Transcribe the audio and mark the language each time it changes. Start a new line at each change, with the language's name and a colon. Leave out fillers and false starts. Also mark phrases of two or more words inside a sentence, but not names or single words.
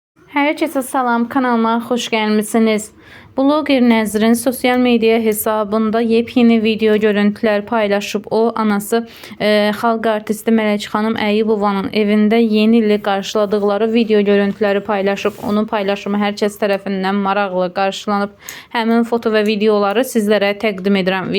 Turkish: Herkese salam, kanalıma hoş gelmişsiniz. Blogger Nəzrin sosyal medya hesabında yepyeni video görüntüler paylaşıb.
Azerbaijani: O, anası xalq artisti Mələk xanım Əyyubovanın evində yeni ili qarşıladıkları video görüntüləri paylaşıb. Onun paylaşımı hər kəs tərəfindən maraqlı qarşılanıb. Həmin foto və videoları sizlərə təqdim edirəm.